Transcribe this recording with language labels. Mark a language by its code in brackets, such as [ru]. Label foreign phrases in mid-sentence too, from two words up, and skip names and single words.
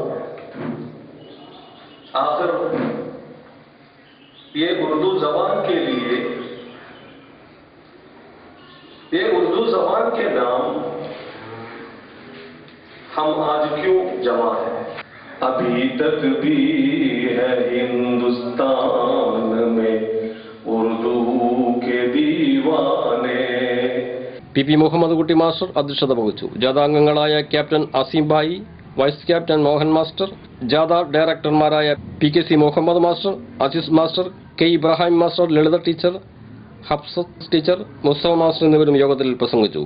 [hi] आखिर ये उर्दू जबान के लिए, ये उर्दू जबान के नाम हम आज क्यों जमा है? अभी तक भी है हिंदुस्तान में उर्दू के दीवाने. [ml] PP മുഹമ്മദ് കുട്ടി മാസ്റ്റർ അധ്യക്ഷത വഹിച്ചു. ജാഥ അംഗങ്ങളായ ക്യാപ്റ്റൻ അസീം ഭായി, [en] vice captain [ml] മോഹൻ മാസ്റ്റർ, ജാഥ ഡയറക്ടർമാരായ PKC മുഹമ്മദ് മാസ്റ്റർ, അസീസ് മാസ്റ്റർ, K ഇബ്രാഹിം മാസ്റ്റർ, ലളിത ടീച്ചർ, ഹഫ്സത്ത് ടീച്ചർ, മുസ്തഫ മാസ്റ്റർ എന്നിവരും യോഗത്തിൽ പ്രസംഗിച്ചു.